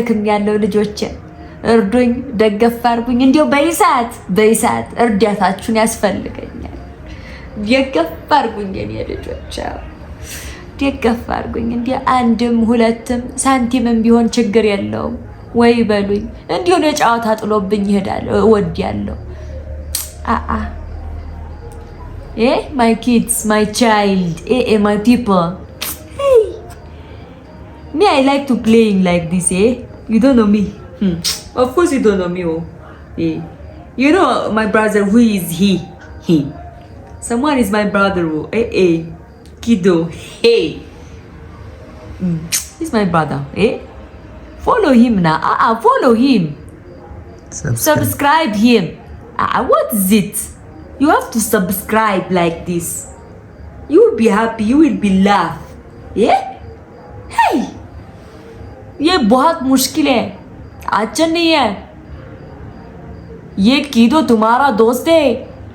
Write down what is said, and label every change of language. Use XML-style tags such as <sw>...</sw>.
<am>ያለው ልጆቼ እርዱኝ፣ ደገፍ አድርጉኝ። እንዲሁ በይሳት እርዳታችሁን ያስፈልገኛል። ደገፍ አድርጉኝ የኔ ልጆች፣ ደገፍ አድርጉኝ። እንዲሁ አንድም ሁለትም ሳንቲምም ቢሆን ችግር የለውም ወይ በሉኝ። እንዲሁ የጨዋታ ጥሎብኝ ይሄዳል። እወዳለሁ።</am> <en>my kids, my child, my people. Hey, me I like to playing like this. You don't know me. Of course you don't know me. You know my brother. Who is he? Someone is my brother. Kiddo. Hey, he's my brother. Follow him now. Follow him. Subscribe him. What is it? You have to subscribe like this. You will be happy. You will be laugh.</en> <hi>Hey, ये बहुत मुश्किल है, अच्छा नहीं है। ये कीदो तुम्हारा दोस्त है।</hi>